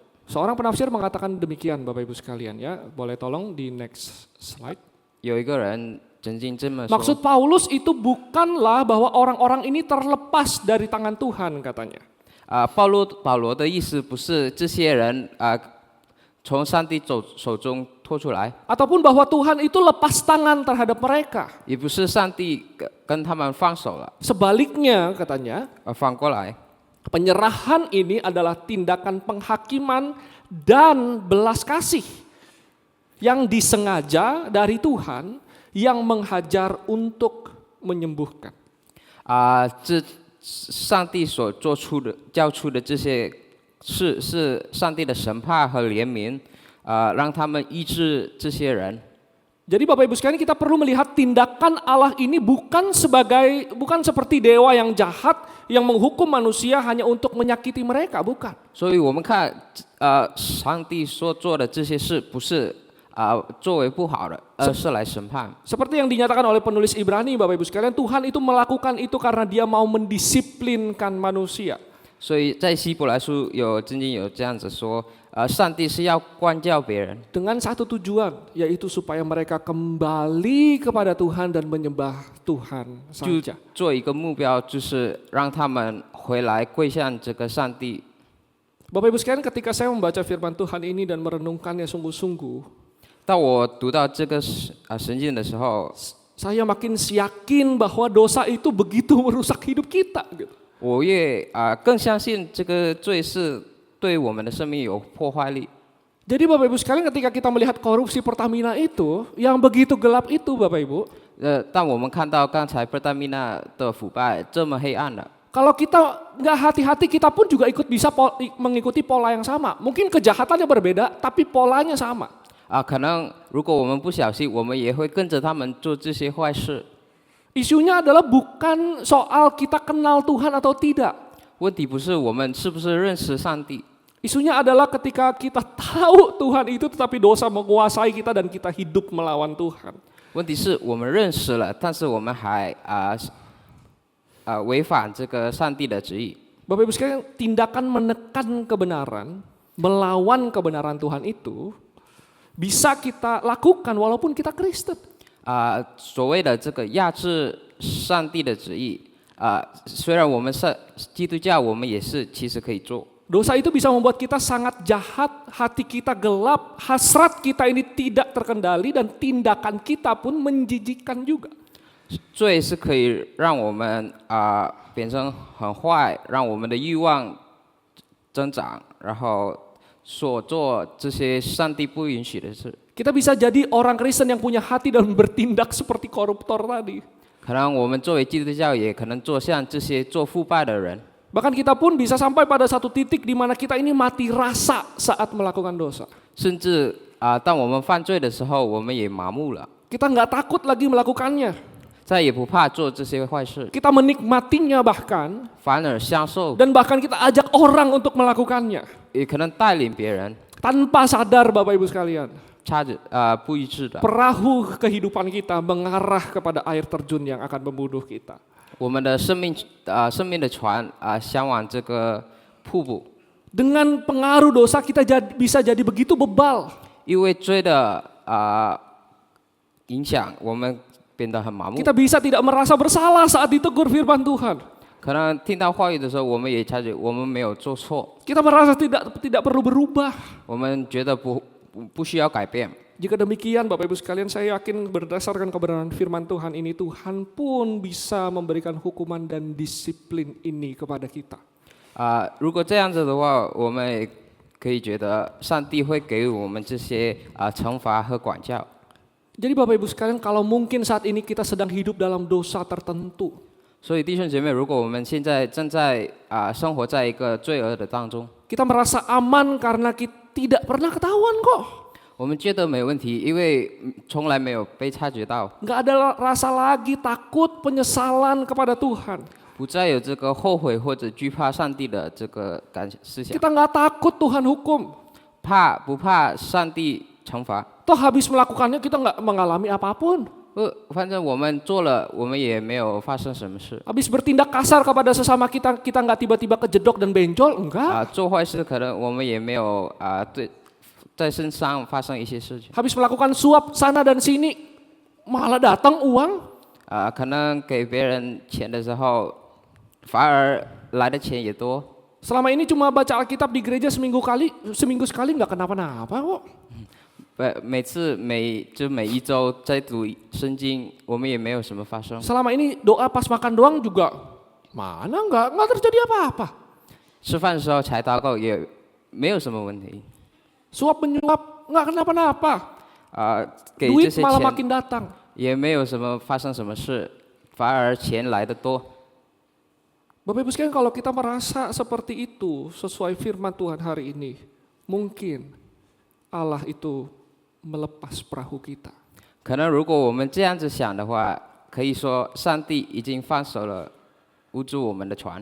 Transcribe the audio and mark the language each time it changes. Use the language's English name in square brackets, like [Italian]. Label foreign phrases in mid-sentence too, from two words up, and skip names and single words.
[Indonesian] Seorang penafsir mengatakan demikian Bapak Ibu sekalian ya. Boleh tolong di [English] next slide. [Chinese] 有一个人曾经这么说。 [Indonesian] Maksud Paulus itu bukanlah bahwa orang-orang ini terlepas dari tangan Tuhan katanya. [Chinese] 保罗的意思不是这些人从上帝手中拖出来， [Indonesian] Ataupun bahwa Tuhan itu lepas tangan terhadap mereka. [Chinese] 也不是上帝跟他们放手了， [Indonesian] Sebaliknya katanya, [Chinese] 反过来， [Indonesian] penyerahan ini adalah tindakan penghakiman dan belas kasih yang disengaja dari Tuhan yang menghajar untuk menyembuhkan. [Chinese] 这上帝所交出的这些事，是上帝的审判和怜悯，让他们医治这些人。 [Indonesian] Jadi Bapak Ibu sekalian, kita perlu melihat tindakan Allah ini bukan seperti dewa yang jahat yang menghukum manusia hanya untuk menyakiti mereka, bukan. [Chinese] 所以我们看，上帝所做的这些事，不是作为不好的，而是来审判。 [Indonesian] Seperti yang dinyatakan oleh penulis Ibrani, Bapak Ibu sekalian, Tuhan itu melakukan itu karena Dia mau mendisiplinkan manusia. [Chinese] 所以在希伯来书曾经有这样子说，上帝是要管教别人， [Indonesian] Dengan satu tujuan, yaitu supaya mereka kembali kepada Tuhan dan menyembah Tuhan [Chinese] 就 [Indonesian] saja. [Chinese] 做一个目标，就是让他们回来跪向这个上帝。 [Indonesian] Bapak Ibu sekalian, ketika saya membaca firman Tuhan ini dan merenungkannya sungguh-sungguh, [Chinese] 当我读到这个神经的时候， [Indonesian] saya makin yakin bahwa dosa itu begitu merusak hidup kita. Gitu. [Chinese] 我越更相信这个罪是对我们的生命有破坏力。 [Indonesian] Jadi Bapak Ibu sekalian, ketika kita melihat korupsi Pertamina itu, yang begitu gelap itu Bapak Ibu, [Chinese] 当我们看到刚才 Pertamina 的腐败这么黑暗了， [Indonesian] kalau kita nggak hati-hati, kita pun juga bisa mengikuti pola yang sama. Mungkin kejahatannya berbeda, tapi polanya sama. [Chinese] 可能如果我们不小心，我们也会跟着他们做这些坏事。 [Indonesian] Isunya adalah bukan soal kita kenal Tuhan atau tidak. [Chinese] 问题不是我们是不是认识上帝， [Indonesian] Isunya adalah ketika kita tahu Tuhan itu tetapi dosa menguasai kita dan kita hidup melawan Tuhan. [Chinese] 问题是我们认识了，但是我们还违反这个上帝的旨意。 [Indonesian] Bapak Ibu sekalian, tindakan menekan kebenaran, melawan kebenaran Tuhan itu bisa kita lakukan walaupun kita Kristen. [Chinese] 所谓的这个压制上帝的旨意，虽然我们是基督教，我们也是其实可以做。 [Indonesian] Dosa itu bisa membuat kita sangat jahat, hati kita gelap, hasrat kita ini tidak terkendali dan tindakan kita pun menjijikkan juga. [Chinese] 罪是可以让我们变成很坏，让我们的欲望增长，然后所做这些上帝不允许的事。 [Indonesian] Kita bisa jadi orang Kristen yang punya hati dan bertindak seperti koruptor tadi. [Chinese] 可能我们作为基督教，也可能做像这些做腐败的人。 [Indonesian] Bahkan kita pun bisa sampai pada satu titik di mana kita ini mati rasa saat melakukan dosa. [Chinese] 甚至当我们犯罪的时候，我们也麻木了， [Indonesian] Kita nggak takut lagi melakukannya. [Chinese] 再也不怕做这些坏事， [Indonesian] Kita menikmatinya bahkan, [Chinese] 反而享受， [Indonesian] dan bahkan kita ajak orang untuk melakukannya. [Chinese] 也可能带领别人， [Indonesian] Tanpa sadar Bapak Ibu sekalian, [Chinese] 不一致的。 [Indonesian] perahu kehidupan kita mengarah kepada air terjun yang akan membunuh kita. [Chinese] 我们的生命的船向往这个瀑布， [Indonesian] Dengan pengaruh dosa kita bisa jadi begitu bebal. [Chinese] 因为罪的影响，我们变得很麻木。 [Indonesian] Kita bisa tidak merasa bersalah saat ditegur firman Tuhan. [Chinese] 可能听到话语的时候，我们也察觉我们没有做错， [Indonesian] Kita merasa tidak perlu berubah. [Chinese] 我们觉得不需要改变。 [Indonesian] Jika demikian Bapak Ibu sekalian, saya yakin berdasarkan kebenaran firman Tuhan ini, Tuhan pun bisa memberikan hukuman dan disiplin ini kepada kita. [Chinese] 如果这样子的话，我们也可以觉得上帝会给我们这些惩罚和管教。 [Indonesian] Jadi Bapak Ibu sekalian, kalau mungkin saat ini kita sedang hidup dalam dosa tertentu, [Chinese] 所以弟兄姐妹，如果我们现在正在生活在一个罪恶的当中， [Indonesian] kita merasa aman karena kita tidak pernah ketahuan kok. [Chinese] 我们觉得没问题，因为从来没有被察觉到， [Indonesian] Nggak ada rasa lagi takut, penyesalan kepada Tuhan. [Chinese] 不再有这个后悔或者惧怕上帝的这个思想， [Indonesian] Kita nggak takut Tuhan hukum. [Chinese] 不怕上帝惩罚。 [Indonesian] Toh habis melakukannya kita nggak mengalami apapun. [Chinese] 反正我们做了，我们也没有发生什么事。 [Indonesian] Habis bertindak kasar kepada sesama kita nggak tiba-tiba kejedok dan benjol, enggak. [Chinese] 做坏事可能我们也没有在身上发生一些事情。 [Indonesian] Habis melakukan suap sana dan sini, malah datang uang. [Chinese] 可能给别人钱的时候，反而来的钱也多。 [Indonesian] Selama ini cuma baca Alkitab di gereja seminggu sekali nggak kenapa-napa kok. [Chinese] 每一周在读圣经，我们也没有什么发生。 [Indonesian] Selama ini doa pas makan doang juga mana nggak terjadi apa-apa. [Chinese] 吃饭的时候才祷告，也没有什么问题。 [Indonesian] Suap menyuap nggak kenapa-napa. [Chinese] 给这 [Indonesian] Duit [Chinese] 些 [Indonesian] malah [Chinese] 钱 [Indonesian] makin datang. [Chinese] 也没有什么发生什么事，反而钱来的多。 [Indonesian] Bapak Ibu sekalian, kalau kita merasa seperti itu sesuai firman Tuhan hari ini, mungkin Allah itu melepas perahu kita. [Chinese] 可能如果我们这样子想的话，可以说上帝已经放手了，捂住我们的船。